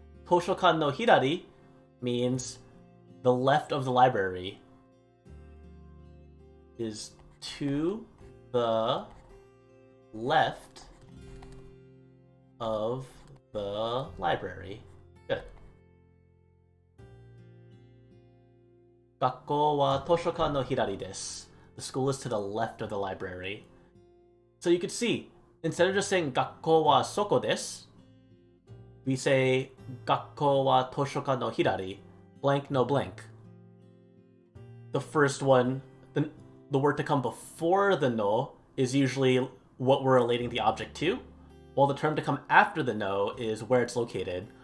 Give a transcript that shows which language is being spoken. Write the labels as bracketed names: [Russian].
[English] Toshokan no hidari means the left of the library is to the left of the library. Good. [Japanese] 学校は図書館の左です. [English] The school is to the left of the library. So you could see, instead of just saying [Japanese] 学校はそこです, [English] we say [Japanese] 学校は図書館の左, [English] blank no blank. The first one, the word to come before the no is usually what we're relating the object to, while the term to come after the no is where it's located,